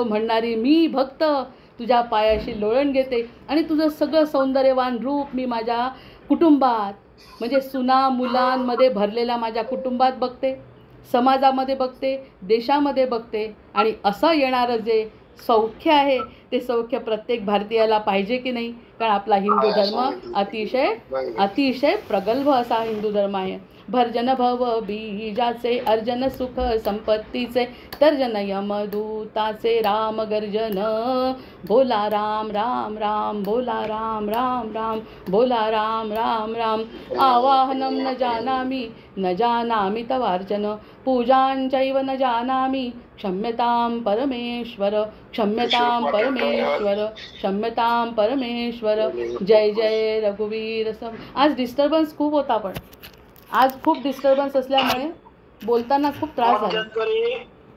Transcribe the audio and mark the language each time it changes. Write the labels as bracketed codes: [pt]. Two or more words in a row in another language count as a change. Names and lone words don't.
[mr] म्हणणारी मी भक्त तुझ्या पायाशी लोळण घेते आणि तुझं सगळं सौंदर्यवान रूप मी माझ्या कुटुंबात, म्हणजे सुना मुलांमध्ये भरलेल्या माझ्या कुटुंबात बघते, समाजामध्ये बघते, देशामध्ये बघते. आणि असं येणारं जे सौख्य आहे ते सौख्य प्रत्येक भारतीयाला पाहिजे की नाही? कारण आपला हिंदू धर्म अतिशय प्रगल्भ असा हिंदू धर्म आहे. भर्जन भव बीजाचे अर्जन सुख संपत्तीचे तर्जन यमदूताचे राम गर्जन बोला राम राम राम बोला राम राम राम बोला राम राम राम. [sa] आवाहनं न जानामि तवार्चन पूजांचैव न जानामि क्षम्यतां परमेश्वर क्षम्यतां परमेश्वर क्षम्यतां परमेश्वर. [mr] जय जय रघुवीर सम. आज डिस्टर्बन्स खूप होता, पण आज खूप डिस्टर्बन्स असल्यामुळे बोलताना खूप त्रास झाला.